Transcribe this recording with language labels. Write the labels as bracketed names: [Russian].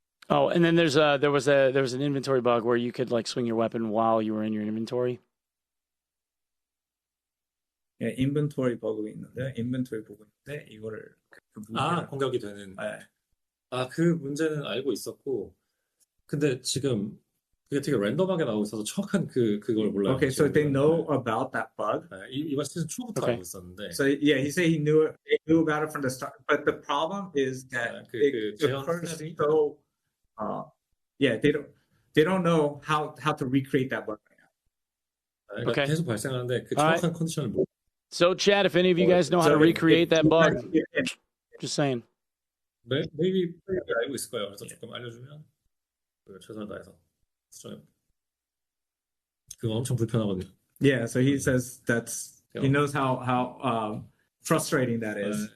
[English] Oh, and then there was an inventory bug where you could like swing your weapon while you were in your inventory. Yeah, [Korean] inventory 버그가 있는데 inventory 보고 있는데 이거를 공격이 되는. 그 문제는 알고 있었고, 근데 지금 그게 되게 랜덤하게 나오고 있어서 정확한 그걸 몰라요. [English] Okay, so they know about that bug. [Korean] 이번 시즌 초부터 알고 있었는데. [English] So yeah, he said he knew about it from the start. But the problem is that it occurs so. They don't know how to recreate that bug right now. Okay. [Korean] 계속 발생하는데 그 정확한 컨디션을 못. [English] So, Chad, if any of you guys know how to recreate that bug, just saying. Maybe [Korean] 알고 있을 거예요. 그래서 조금 알려주면 최선을 다해서 수정해. 그거 엄청 불편하거든요. [English] Yeah, so he says he knows how frustrating that is.